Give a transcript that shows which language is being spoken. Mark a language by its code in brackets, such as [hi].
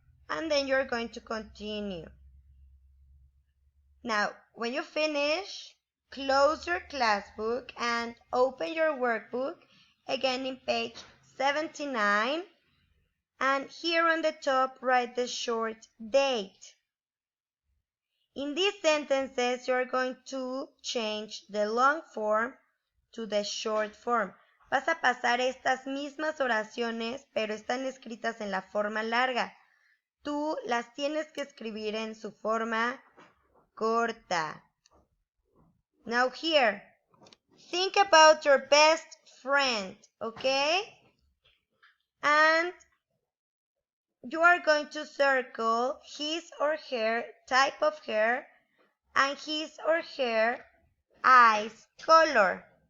[en] And then you're going to continue. Now, when you finish, close your class book and open your workbook, again in page 79. And here on the top, write the short date. In these sentences, you're going to change the long form to the short form. [es] Vas a pasar estas mismas oraciones, pero están escritas en la forma larga. Tú las tienes que escribir en su forma corta. [en] Now here, think about your best friend, okay? And you are going to circle his or her type of hair and his or her eyes color.